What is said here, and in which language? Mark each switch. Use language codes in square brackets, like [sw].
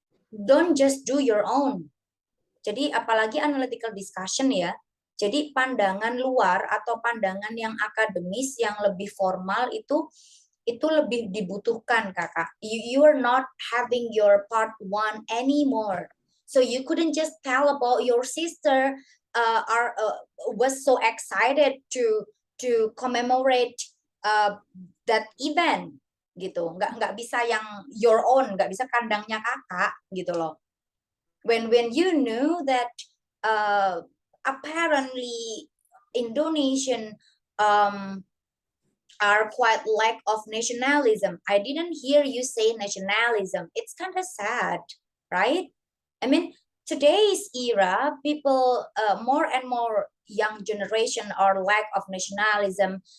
[en] Don't just do your own. [id] Jadi apalagi analytical discussion ya, jadi pandangan luar atau pandangan yang akademis yang lebih formal itu lebih dibutuhkan, kakak. [en] You are not having your part one anymore. So you couldn't just tell about your sister was so excited to commemorate that event gitu. [id] Nggak bisa yang [en] your own, [id] nggak bisa kandangnya kakak gitu loh. [en] When you knew that apparently Indonesian are quite lack of nationalism. I didn't hear you say nationalism. It's kind of sad, right? I mean, today's era, people, more and more young generation are lack of nationalism.